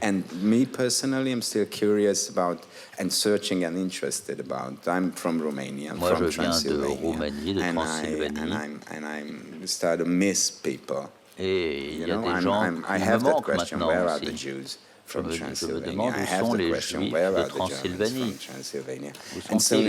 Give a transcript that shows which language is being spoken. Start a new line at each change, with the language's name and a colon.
English: And me personally, I'm still curious about and searching and interested about. I'm from Romania.
French: Moi, je viens de Roumanie, de Transylvanie.
English: And I'm start to miss people.
French: Et il y a des gens qui me manquent maintenant aussi. Je me demande où sont les Juifs de Transylvanie. Où sont-ils?